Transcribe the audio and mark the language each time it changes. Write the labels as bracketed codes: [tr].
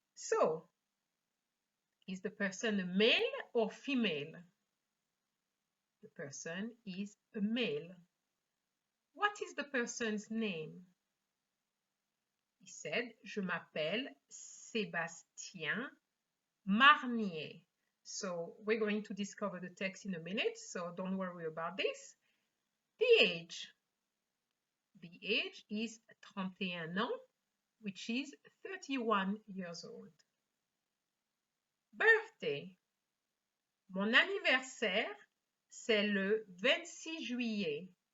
[en] So, is the person a male or female? The person is a male. What is the person's name? He said, [fr] je m'appelle Sébastien Marnier. [en] So we're going to discover the text in a minute, so don't worry about this. The age. The age is [fr] 31 ans, [en] which is 31 years old. Birthday. [fr] Mon anniversaire, c'est le 26 juillet.